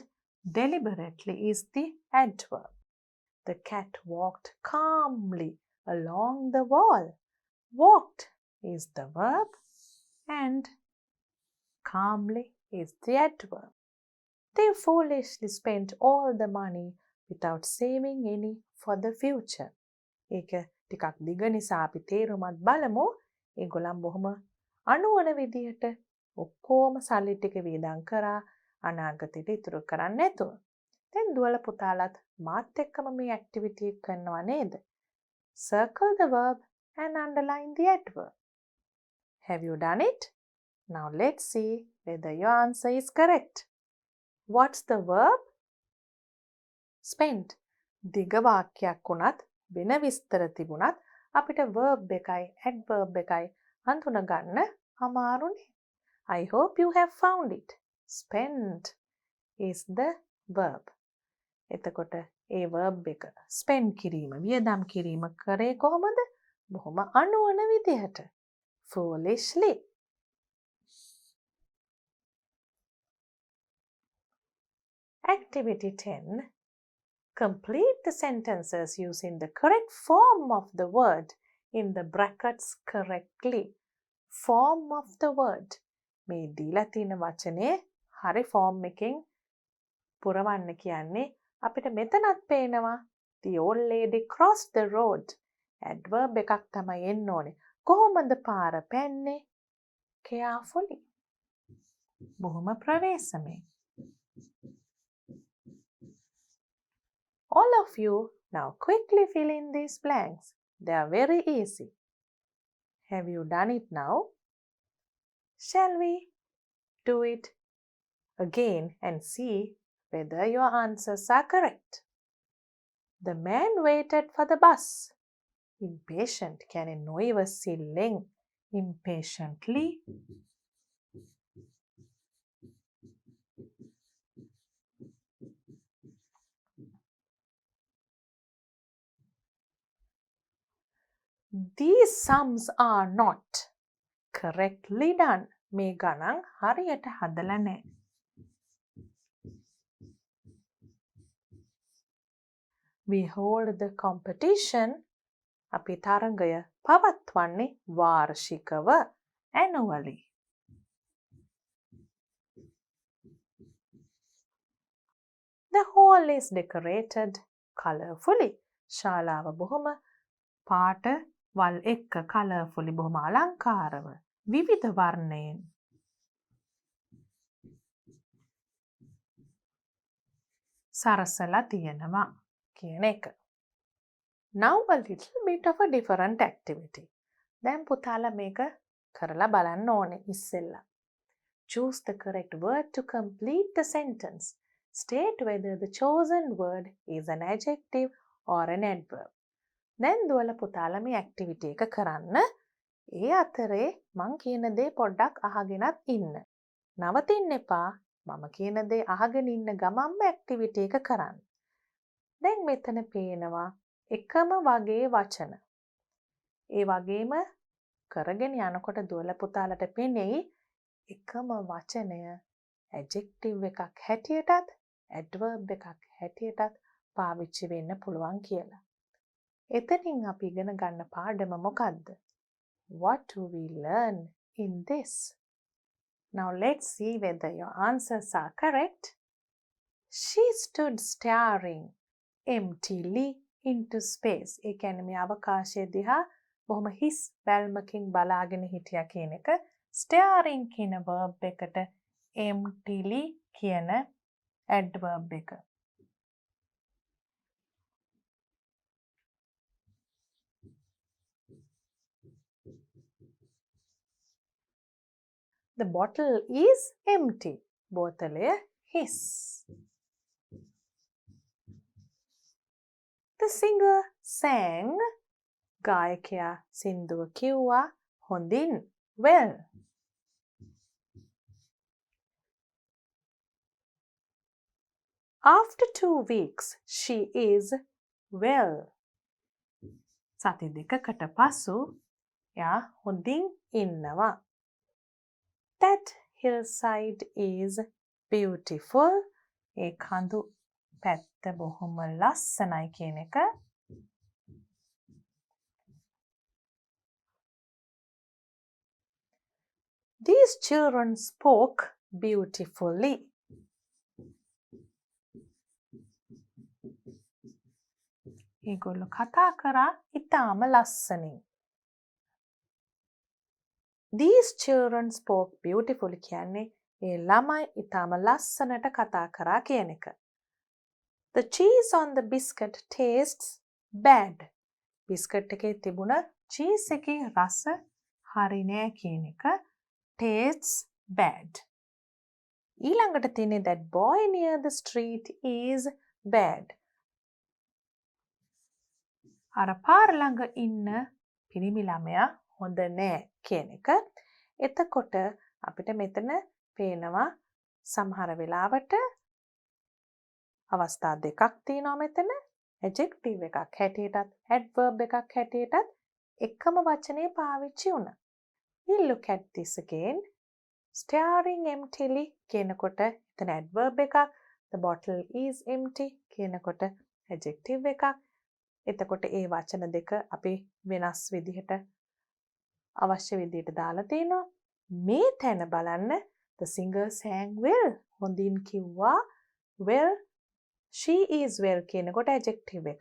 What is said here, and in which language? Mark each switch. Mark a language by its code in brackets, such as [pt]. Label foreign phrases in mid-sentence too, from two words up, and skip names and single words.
[en] Deliberately is the adverb. The cat walked calmly along the wall. Walked is the verb and calmly is the adverb. They foolishly spent all the money without saving any for the future. [si] ඒක ටිකක් දිග නිසා අපි තේරුමත් බලමු. ඒගොල්ලන් බොහොම අනුවන විදිහට ඔක්කොම සල්ලි ටික වියදම් කරා අනාගතයට ඉතුරු කරන්නේ නැතුව. දැන් දුවල පුතාලත් මාත් එක්කම මේ ඇක්ටිවිටි එක කරනවා නේද? [en] Circle the verb and underline the adverb. Have you done it? Now let's see whether your answer is correct. What's the verb? Spent. [si] දිග වාක්‍යයක් වුණත් වෙන විස්තර තිබුණත් අපිට verb එකයි adverb එකයි හඳුනගන්න අමාරුනේ. [en] I hope you have found it. Spent is the verb. [si] එතකොට ඒ verb එක spend කිරීම වියදම් කිරීම කරේ කොහොමද? බොහොම අනුවන විදිහට. [en] Foolishly. Activity 10. Complete the sentences using the correct form of the word in the brackets correctly. Form of the word. [si] මේ දීලා තියෙන වචනේ හරි form එකෙන් පුරවන්න කියන්නේ අපිට මෙතනත් පේනවා [en] the old lady crossed the road. [si] Adverb එකක් තමයි එන්න ඕනේ. කොහොමද පාර පැන්නේ? Carefully. බොහොම ප්‍රවේශමෙන්. [en] All of you now quickly fill in these blanks. They are very easy. Have you done it now? Shall we do it again and see whether your answers are correct? The man waited for the bus. Impatient can [si] නොයිව සිල්ලෙන් [en] impatiently. These sums are not correctly done. [si] මේ ගණන් හරියට හදලා නැහැ. [en] We hold the competition. [si] අපි තරඟය පවත්වන්නේ වාර්ෂිකව annually. [en] The hall is decorated colorfully. [si] ශාලාව බොහොම පාට වල් එක්ක colourfully බොහොම අලංකාරව විවිධ වර්ණයෙන් සරසලා තියෙනවා කියන එක. [en] Now a little bit of a different activity. [si] දැන් පුතාලා මේක කරලා බලන්න ඕනේ ඉස්සෙල්ලා. [en] Choose the correct word to complete the sentence. State whether the chosen word is an adjective or an adverb. [si] දැන් දුවල පුතාලා මේ ඇක්ටිවිටි එක කරන්න. ඒ අතරේ මං කියන දේ පොඩ්ඩක් අහගෙනත් ඉන්න. නවතින්න එපා. මම කියන දේ අහගෙන ඉන්න ගමන්ම ඇක්ටිවිටි එක කරන්න. දැන් මෙතන පේනවා එකම වගේ වචන. ඒ වගේම කරගෙන යනකොට දුවල පුතාලට පෙනෙයි එකම වචනය adjective එකක් හැටියටත් adverb එකක් හැටියටත් පාවිච්චි වෙන්න පුළුවන් කියලා. එතනින් අපි ඉගෙන ගන්න පාඩම මොකක්ද? [en] What do we learn in this? Now let's see whether your answers are correct. She stood staring emptily into space. [si] ඒ කියන්නේ මේ අවකාශය දිහා බොහොම හිස් බැල්මකින් බලාගෙන හිටියා කියන එක. Staring කියන verb එකට emptily කියන adverb එක. [en] The bottle is empty. [si] බෝතලය හිස්. [en] The singer sang. [si] ගායකයා සින්දුව කිව්වා හොඳින්. [en] Well. After 2 weeks, she is well. [si] සති දෙකකට පසු එයා හොඳින් ඉන්නවා. [en] That hillside is beautiful. [si] ඒ කඳු පැත්ත බොහොම ලස්සනයි කියන එක. [en] These children spoke beautifully. [si] ඒගොල්ලෝ කතා කරා ඉතාම ලස්සනින්. [en] These children spoke beautifully [si] කියන්නේ ඒ ළමයි ඉතාම ලස්සනට කතා කරා කියන එක. [en] The cheese on the biscuit tastes bad. [si] biscuit එකේ තිබුණ cheese එකේ රස හරි නෑ කියන එක. [en] Tastes bad. [si] ඊළඟට තියෙන්නේ [en] that boy near the street is bad. [si] අර පාර ළඟ ඉන්න පිරිමි ළමයා හොඳ නෑ කියන එක. එතකොට අපිට මෙතන පේනවා සමහර වෙලාවට අවස්ථා දෙකක් තියෙනවා මෙතන. adjective එකක් හැටියටත් adverb එකක් හැටියටත් එකම වචනේ පාවිච්චි වුණා. [en] We look at this again. Staring emptily [si] කියනකොට එතන [en] adverb එකක්. The bottle is empty කියනකොට adjective එකක්. [si] එතකොට ඒ වචන දෙක අපි වෙනස් විදිහට අවශ්‍ය විදිහට දාලා තිනවා. මේ තැන බලන්න [en] the singer sang well. [si] හොඳින් කිව්වා [en] well. She is well කියනකොට adjective එකක්.